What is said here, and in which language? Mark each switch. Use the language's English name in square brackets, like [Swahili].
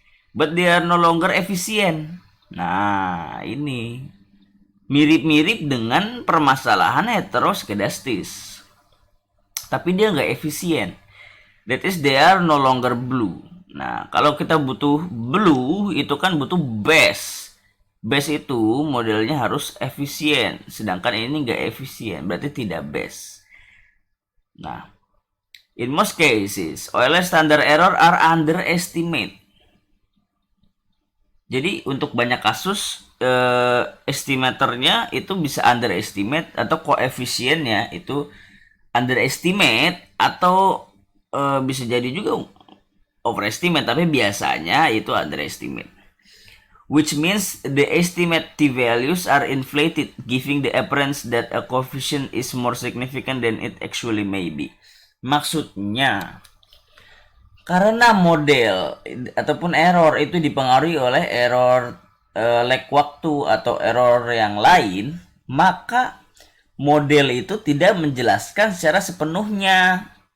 [English] But they are no longer efficient. [Indonesian] Nah, ini mirip-mirip dengan permasalahan heteroskedastis. Tapi dia nggak efisien. [English] That is they are no longer blue. [Indonesian] Nah, kalau kita butuh blue itu kan butuh base. Base itu modelnya harus efisien, sedangkan ini nggak efisien, berarti tidak base. [English] Nah, in most cases, Euler standard error are underestimate. [Indonesian] Jadi untuk banyak kasus estimatornya itu bisa underestimate atau koefisiennya itu underestimate atau bisa jadi juga overestimate, tapi biasanya itu underestimate. [English] Which means the estimate t-values are inflated, giving the appearance that a coefficient is more significant than it actually may be. [Indonesian] Maksudnya, karena model ataupun error itu dipengaruhi oleh error lag waktu atau error yang lain, maka model itu tidak menjelaskan secara sepenuhnya.